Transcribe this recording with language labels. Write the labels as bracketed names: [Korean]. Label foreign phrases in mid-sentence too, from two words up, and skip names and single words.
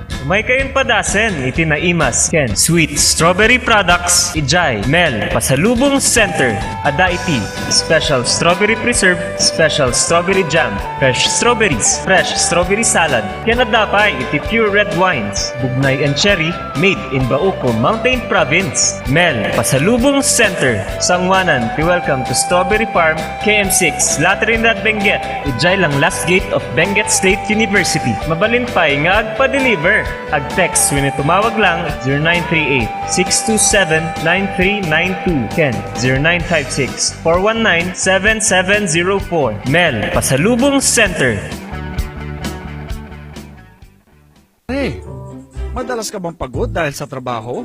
[Iloko] May kaimpadasen iti naimas ken [English] sweet strawberry products [Iloko] ijay Mel Pasalubong Center. Ada iti [English] special strawberry preserve, special strawberry jam, fresh strawberries, fresh strawberry salad. [Iloko] Ken adapay iti [English] pure red wines, bugnay and cherry made in Bauco Mountain Province. [Iloko] Mel Pasalubong Center. Sangwanan, [English] welcome to Strawberry Farm, KM6, Latrinidad, Benguet. [Iloko] Ijay lang [English] last gate of Benguet State University. [Iloko] Mabalin pa'y nga agpa-deliver. Ag-text when tumawag lang 0938-627-9392. Ken 0956-419-7704. Mel Pasalubong Center. [Filipino] Hey, madalas ka bang pagod dahil sa trabaho?